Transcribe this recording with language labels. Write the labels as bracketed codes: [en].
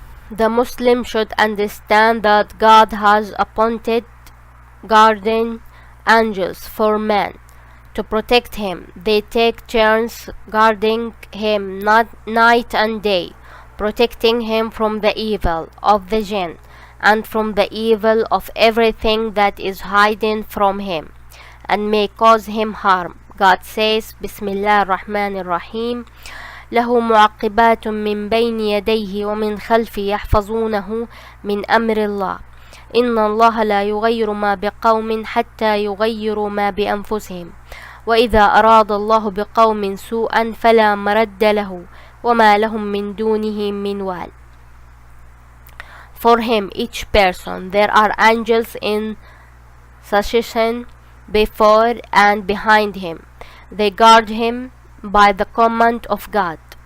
[en] The Muslim should understand that God has appointed guardian angels for man to protect him. They take turns guarding him night and day, protecting him from the evil of the jinn and from the evil of everything that is hidden from him and may cause him harm. God says, [ar] Bismillah ar-Rahman ar-Rahim, له معقبات من بين يديه ومن خلفه يحفظونه من أمر الله إن الله لا يغير ما بقوم حتى يغيروا ما بأنفسهم وإذا أراد الله بقوم سوءا فلا مرد له وما لهم من دونه من وال. [en] For him, each person, there are angels in succession before and behind him. They guard him by the command of God.